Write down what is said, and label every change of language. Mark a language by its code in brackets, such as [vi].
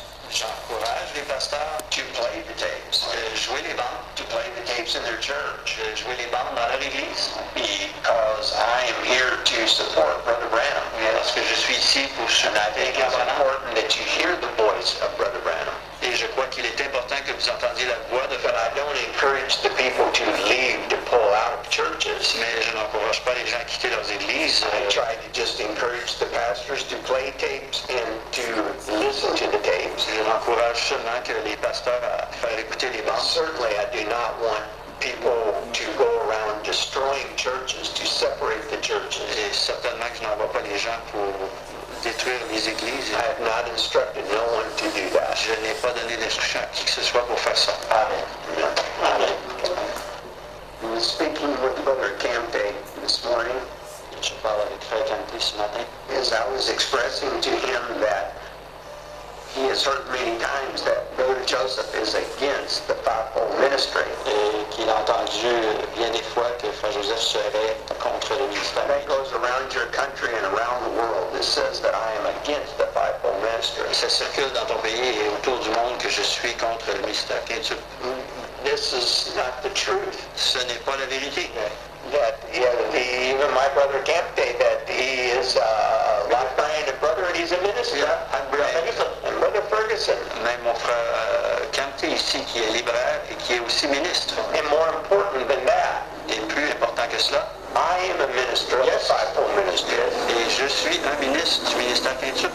[fr] J'encourage les pasteurs [en] to play the tapes, [fr] jouer les bandes, [en] to play the tapes in their church, [fr] jouer les bandes dans leur église. [en] Because I am here to support Brother Branham. [fr] Parce que je suis ici pour soutenir. [en] I think it's important that you hear the voice of Brother Branham. [fr] Et je crois qu'il est important que vous entendiez la voix de Frère. [en] I don't encourage the people to leave, to pull out of churches. [fr] Mais je n'encourage pas les gens à quitter leurs églises. [en] I try to just encourage the pastors to play tapes and to listen to the tapes. [fr] Je n'encourage seulement que les pasteurs à faire écouter les bandes. [en] Certainly, I do not want people to go around destroying churches, to separate the churches. [fr] Et certainement que je n'envoie pas les gens pour détruire les églises. [en] I have not instructed no one to do that. [fr] Je n'ai pas donné d'instruction à qui que ce soit pour faire ça. [en] Amen. Amen. I was speaking with Brother Campe this morning. [fr] Je parle avec Frère Campe ce matin. [en] As I was expressing to him that he has heard many times that Brother Joseph is against the fivefold ministry. [fr] Et qu'il a entendu bien des fois que Frère Joseph serait contre le ministère. [en] That goes around your country and around the world. It says that I am against the fivefold ministry. [fr] Ça circule dans ton pays et autour du monde que je suis contre le ministère. [en] This is not the truth. [fr] Ce n'est pas la vérité. [en] That even my brother Campe, that he is a like-minded brother and he's a minister. And Brother Ferguson. [fr] Même mon frère Campe ici qui est libraire et qui est aussi ministre. [en] And more important than that. [fr] Et plus important que cela. [en] I am a minister of the fivefold ministry. [fr] Et je suis un ministre du ministère chrétien.